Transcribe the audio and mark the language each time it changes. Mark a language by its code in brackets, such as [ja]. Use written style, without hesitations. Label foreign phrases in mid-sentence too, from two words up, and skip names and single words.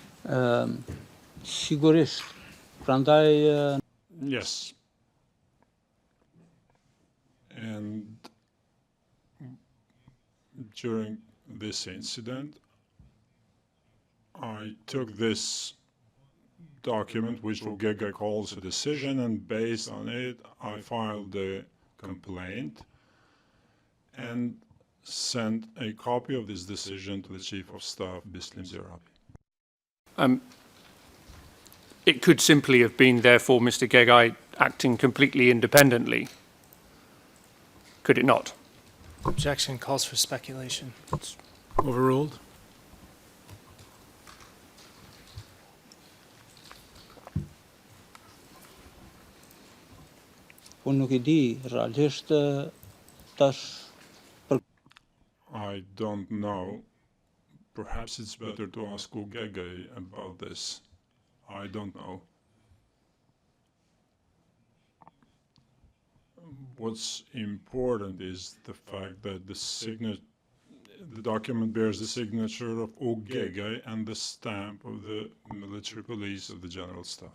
[sq] Sigurisht. Prandaj [en] Yes. And during this incident, I took this document, which Rugega calls a decision, and based on it, I filed a complaint and sent a copy of this decision to the Chief of Staff, Bislim Zerabi. It could simply have been, therefore, Mr. Gegay acting completely independently. Could it not? Objection calls for speculation. Overruled. [sq] unë nuk I di, realisht tash [en] I don't know. Perhaps it's better to ask Ugege about this. I don't know. What's important is the fact that the document bears the signature of Ugege and the stamp of the military police of the General Staff.